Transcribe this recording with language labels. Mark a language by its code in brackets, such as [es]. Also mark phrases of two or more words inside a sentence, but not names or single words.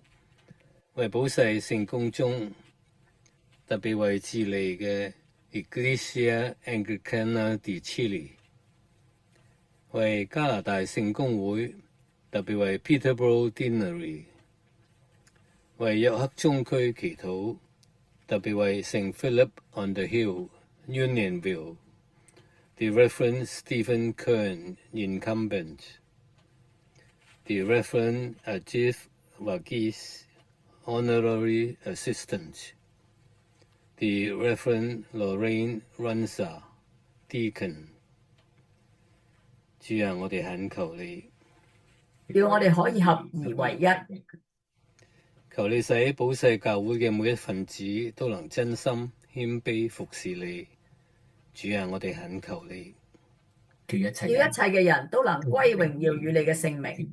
[yue] 為保世聖公宗，特別為智利嘅 Iglesia Anglicana de Chile， 為加拿大聖公會，特別為 [en] Peterborough Deanery， [yue] 為約克中區祈禱，特別為聖 [en] Philip on the Hill Unionville， The Reverend Stephen Kern Incumbent， The Reverend Ajith Varghese Honorary Assistant， The Reverend Lorraine Runza Deacon。 [yue] 主啊，我哋懇求你，叫我哋可以合而為一。求你使保世教會嘅每一份子都能真心謙卑服侍你。主啊，我哋懇求你，叫一切嘅人都能歸榮耀與你嘅聖名。